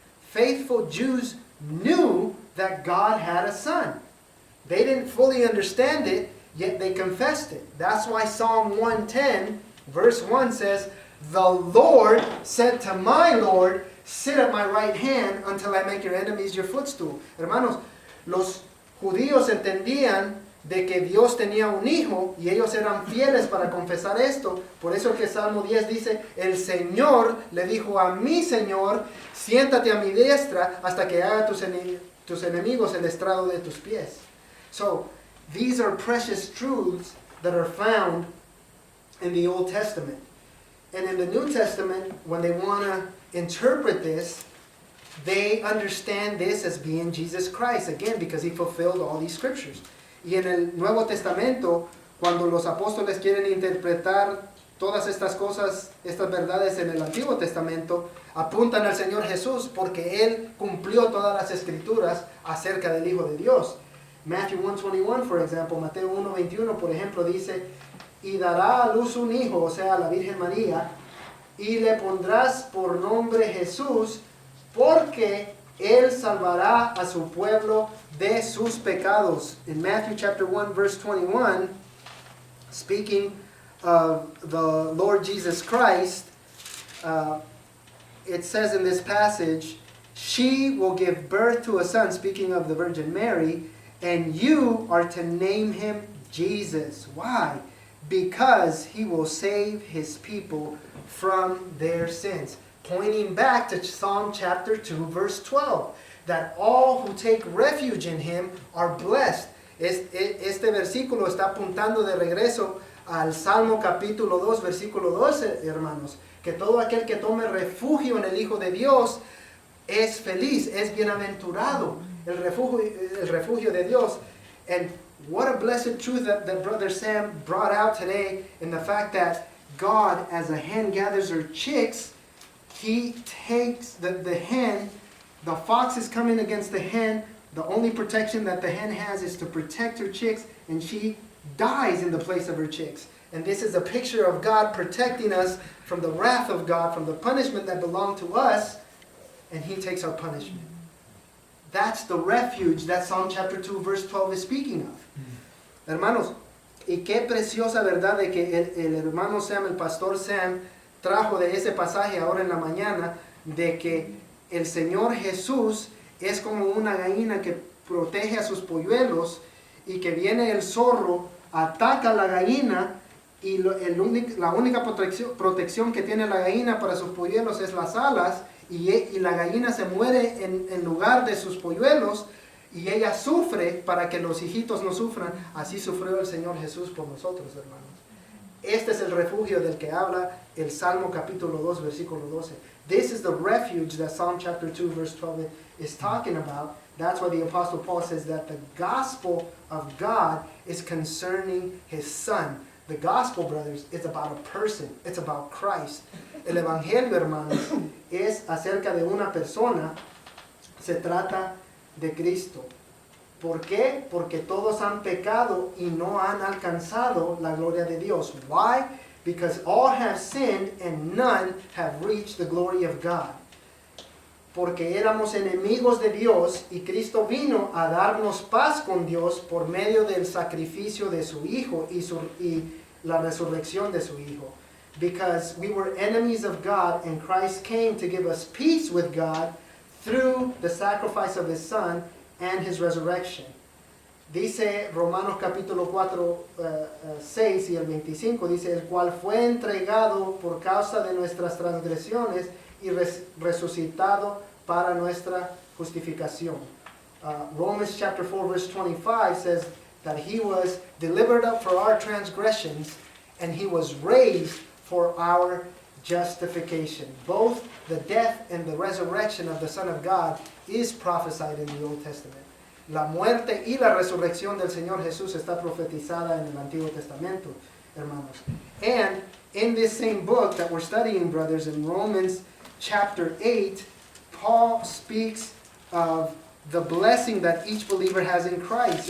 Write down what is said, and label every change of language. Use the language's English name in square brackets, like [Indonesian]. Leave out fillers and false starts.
[English] Faithful Jews knew that God had a son. They didn't fully understand it, yet they confessed it. That's why Psalm 110, verse 1 says, the Lord said to my Lord, sit at my right hand until I make your enemies your footstool. [Spanish] Hermanos, los judíos entendían de que Dios tenía un hijo y ellos eran fieles para confesar esto. Por eso que Salmo 10 dice, el Señor le dijo a mi Señor, siéntate a mi diestra hasta que haga tus enemigos el estrado de tus pies. [English] So, these are precious truths that are found in the Old Testament. And in the New Testament, when they want to interpret this, they understand this as being Jesus Christ, again, because he fulfilled all these scriptures. [Spanish] Y en el Nuevo Testamento, cuando los apóstoles quieren interpretar todas estas cosas, estas verdades en el Antiguo Testamento, apuntan al Señor Jesús porque Él cumplió todas las escrituras acerca del Hijo de Dios. [English] Matthew 1:21, for example, [Spanish] Mateo 1:21, por ejemplo, dice, y dará a luz un hijo, o sea, la Virgen María, y le pondrás por nombre Jesús, porque Él salvará a su pueblo de sus pecados. [English] In Matthew chapter 1, verse 21, speaking of the Lord Jesus Christ, it says in this passage, she will give birth to a son, speaking of the Virgin Mary, and you are to name him Jesus. Why? Because he will save his people from their sins. Pointing back to Psalm chapter 2, verse 12, that all who take refuge in him are blessed. [Spanish] Este versículo está apuntando de regreso al Salmo capítulo 2, versículo 12, hermanos, que todo aquel que tome refugio en el Hijo de Dios es feliz, es bienaventurado, el refugio de Dios. [English] And what a blessed truth that Brother Sam brought out today in the fact that God, as a hen gathers her chicks, he takes the hen, the fox is coming against the hen, the only protection that the hen has is to protect her chicks, and she dies in the place of her chicks. And this is a picture of God protecting us from the wrath of God, from the punishment that belonged to us, and he takes our punishment. That's the refuge that Psalm chapter 2 verse 12 is speaking of. [Spanish] Hermanos, y qué preciosa verdad de que el hermano Sam, el pastor Sam, trajo de ese pasaje ahora en la mañana, de que el Señor Jesús es como una gallina que protege a sus polluelos, y que viene el zorro, ataca a la gallina, y la única protección que tiene la gallina para sus polluelos es las alas, y la gallina se muere en lugar de sus polluelos, y ella sufre para que los hijitos no sufran. Así sufrió el Señor Jesús por nosotros, hermanos. Este es el refugio del que habla el Salmo capítulo 2, versículo 12. [English] This is the refuge that Psalm chapter 2, verse 12 is talking about. That's why the Apostle Paul says that the gospel of God is concerning his Son. The gospel, brothers, is about a person. It's about Christ. [Spanish] El evangelio, hermanos, es acerca de una persona. Se trata de Cristo. ¿Por qué? Porque todos han pecado y no han alcanzado la gloria de Dios. [English] Why? Because all have sinned and none have reached the glory of God. [Spanish] Porque éramos enemigos de Dios y Cristo vino a darnos paz con Dios por medio del sacrificio de su Hijo y la resurrección de su Hijo. [English] Because we were enemies of God and Christ came to give us peace with God through the sacrifice of his Son and his resurrection. [Spanish] Dice Romanos capítulo 4, 6 y el 25, dice, el cual fue entregado por causa de nuestras transgresiones y resucitado para nuestra justificación. [English] Romans chapter 4 verse 25 says that he was delivered up for our transgressions and he was raised for our justification. Both the death and the resurrection of the Son of God is prophesied in the Old Testament. [Spanish] La muerte y la resurrección del Señor Jesús está profetizada en el Antiguo Testamento, hermanos. [English] And in this same book that we're studying, brothers, in Romans chapter 8, Paul speaks of the blessing that each believer has in Christ.